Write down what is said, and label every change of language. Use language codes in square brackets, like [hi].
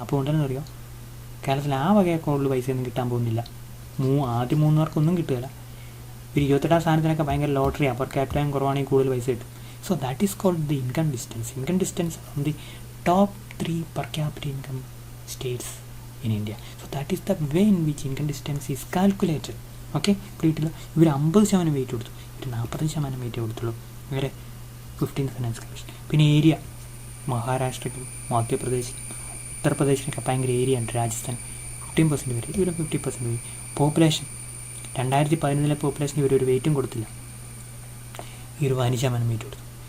[ml] അപ്പോൾ ഉണ്ടെന്ന് അറിയാം, കേരളത്തിൽ ആ വകയൊക്കെ ഉള്ള പൈസയൊന്നും കിട്ടാൻ പോകുന്നില്ല. ആദ്യം 3 പേർക്കൊന്നും കിട്ടുകയില്ല. ഒരു 28ാം സ്ഥാനത്തിനൊക്കെ ഭയങ്കര ലോട്ടറിയാണ്, പെർ ക്യാപിറ്റൽ ഇൻകം കുറവാണെങ്കിൽ കൂടുതൽ പൈസ കിട്ടും. [en] So that is called the income distance from the top 3 per capita income states in India. So that is the way in which income distance is calculated. [ml] Okay, കിട്ടിയിട്ടില്ല. ഇവർ 50% wait കൊടുത്തു, ഇവർ 45% wait കൊടുത്തുള്ളൂ. ഇവരെ 15th finance commission. പിന്നെ area, മഹാരാഷ്ട്രയ്ക്കും Madhya Pradesh ഉത്തർപ്രദേശിനൊക്കെ ഭയങ്കര area ഉണ്ട്. രാജസ്ഥാൻ 15% വരെ, ഇവർ 50% വരെ. പോപ്പുലേഷൻ 2011 പോപ്പുലേഷൻ ഇവർ ഒരു വെയിറ്റും കൊടുത്തില്ല, ഇവർ 15% വെയിറ്റ് കൊടുത്തു.